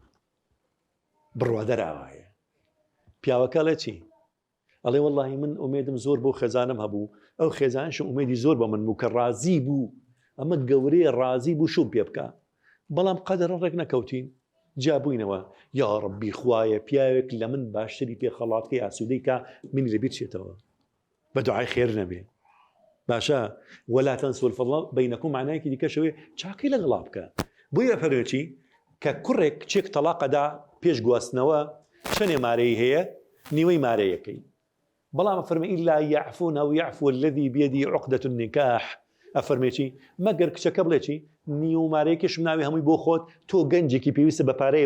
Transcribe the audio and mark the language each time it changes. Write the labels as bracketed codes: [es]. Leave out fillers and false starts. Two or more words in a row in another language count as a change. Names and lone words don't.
[ckb] بڕوادەراوایە پیاوەکە لە چی ئەڵێ وەڵڵاهی من ئومێدم زۆر بۆ خێزانم هەبوو ئەو خێزانشم ئومێدی زۆر بە من بوو کە ڕازی بوو ئەمە گەورەیە ڕازی بوو شوم پێ بکە بەڵام قەدەرە ڕێک نەکەوتین جابووینەوە یا ڕەبی خوایە پیاوێک لە من باشتری پێ خەڵاتکەی ئاسوودەی کە منی لەبیر چێتەوە بە دوعای خێر نەبێ باشە [ar] ولا تنسوا الفضل بينكم [ckb] معنایەکی دیکەشەوێ چاکەی لەگەڵا بکە بۆیە فەرمێکی کە کوڕێک چێک تەلاقەدا پێش گواستنەوە چەندێ مارەی هەیە نیوەی مارەیەکەی بەڵام ئەفەرمێ [ar] ئیلا یعفون ئەو یعفو الذی بیەدی عقدة النکاح [ckb] ئەفەرمێکی مەگەر کچەکە بڵێکی نیو مارەیەکیشم ناوی هەمووی بۆ خۆت تۆ گەنجێکی پێویستە بە پارەیە